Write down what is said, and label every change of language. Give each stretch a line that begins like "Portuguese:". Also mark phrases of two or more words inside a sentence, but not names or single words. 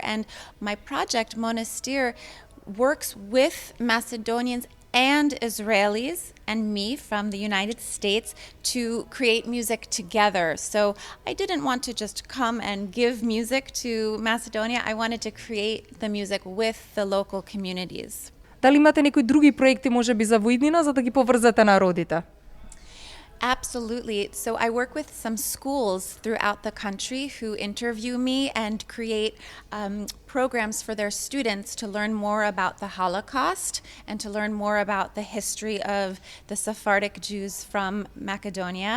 English: And my project, Monastir, works with Macedonians and Israelis and me from the United States to create music together. So I didn't want to just come and give music to Macedonia. I wanted to create the music with the local communities.
Macedonian: Дали имате некои други проекти можеби за во иднина за да ги поврзете народите?
English: Absolutely. So I work with some schools throughout the country who interview me and create programs for their students to learn more about the Holocaust and to learn more about the history of the Sephardic Jews from Macedonia.